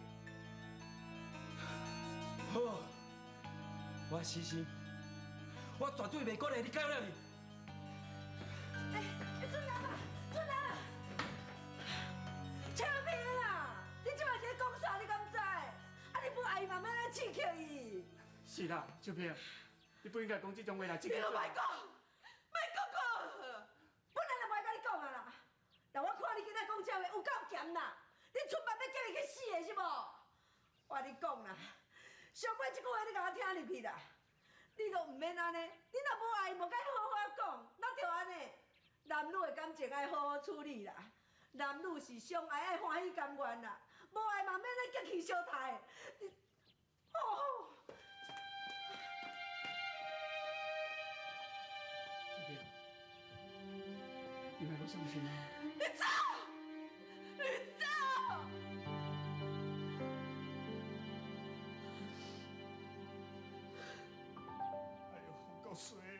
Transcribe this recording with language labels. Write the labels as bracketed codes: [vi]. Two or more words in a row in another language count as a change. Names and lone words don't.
[nan] 好，我死心，我绝对袂过来你搞了你。俊男啊，俊男，秋萍啊，你即摆在讲啥？你敢知？啊，你不爱慢慢来刺激伊。是啦，秋萍，你不应该讲这种话啦，你都莫讲，莫讲，本来就莫甲你讲啊啦。但我看你今仔讲这话有够咸啦，你出门要叫伊去死的是无？我甲你讲啦，上尾这句话你甲我听入去啦。你都唔免安尼，你若无爱，无甲伊好好讲，那就安尼。男女的感情爱好好处理啦，男女是相爱爱欢喜甘愿啦，无爱嘛免咧激气相待。你，哦。秋萍，你莫阁伤心啊！你走！你走！哎呦，有够衰啊！